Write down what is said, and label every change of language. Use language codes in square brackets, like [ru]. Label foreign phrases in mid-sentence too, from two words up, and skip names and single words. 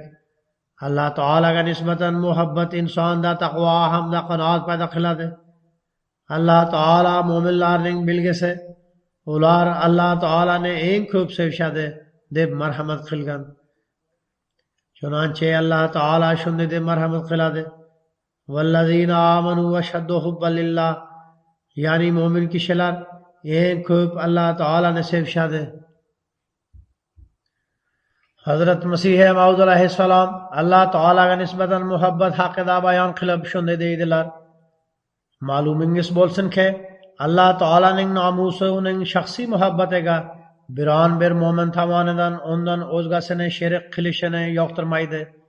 [uz] Alloh taolaga nisbatan muhabbat insonda taqvo hamda qanoat paydo qiladi. Alloh taolo mo'minlarning belgisi, ular Alloh taolani eng ko'p sevishadi deb marhamat qilgan. Chunonchi Alloh taolo shunday deb marhamat qiladi: [ar] "والذين آمنوا أشد حبا لله", [uz] ya'ni mo'min kishilar eng ko'p Alloh taolani sevishadi. Hazrat Masih Maud alayhissalom Alloh taolaga nisbatan muhabbat haqida bayon qilib shunday deydilar: "Ma'lumingiz bo'lsinki, Alloh taolaning nomusi uning shaxsiy muhabbatiga biron bir mo'min tomonidan undan o'zgasini sherik qilishini yoqtirmaydi.